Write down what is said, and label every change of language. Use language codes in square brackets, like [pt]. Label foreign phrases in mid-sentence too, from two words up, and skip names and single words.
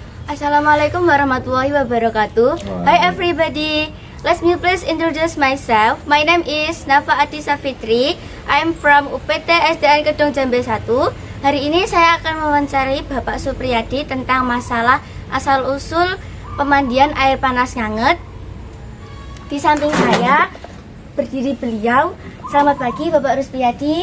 [ar] السلام عليكم ورحمة الله وبركاته. [en] Hi everybody. Let me please introduce myself. My name is Nafa Atisa Fitri. I am from UPT SDN Kedung Jambe 1. [id] Hari ini saya akan mewawancarai Bapak Supriyadi tentang masalah asal-usul pemandian air panas Nganget. Di samping saya berdiri beliau. Selamat pagi Bapak Supriyadi.